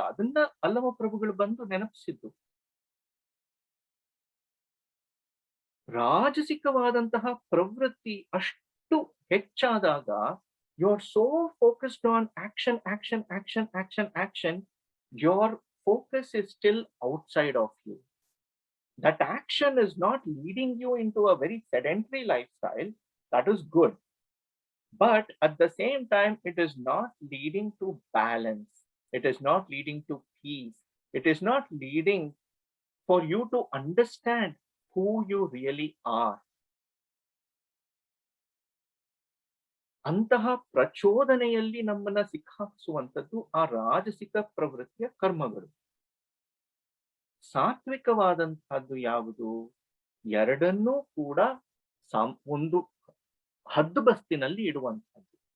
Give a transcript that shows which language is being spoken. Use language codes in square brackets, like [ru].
[kn] ಅದನ್ನ ಅಲ್ಲಮ ಪ್ರಭುಗಳು ಬಂದು ನೆನಪಿಸಿದ್ದು. ರಾಜಸಿಕವಾದಂತಹ ಪ್ರವೃತ್ತಿ ಅಷ್ಟು ಹೆಚ್ಚಾದಾಗ, [en] You are so focused on action, action, action, action, action. Your focus is still outside of you. That action is not leading you into a very sedentary lifestyle. That is good. But at the same time, it is not leading to balance. It is not leading to peace. It is not leading for you to understand who you really are. [kn] ಅಂತಹ ಪ್ರಚೋದನೆಯಲ್ಲಿ ನಮ್ಮನ್ನ ಸಿಕ್ಕಾಕಿಸುವಂಥದ್ದು ಆ ರಾಜಸಿಕ ಪ್ರವೃತ್ತಿಯ ಕರ್ಮಗಳು. ಸಾತ್ವಿಕವಾದಂತಹದ್ದು ಯಾವುದು? ಎರಡನ್ನೂ ಕೂಡ ಒಂದು ಹದ್ದುಬಸ್ತಿನಲ್ಲಿ ಇಡುವಂಥದ್ದು.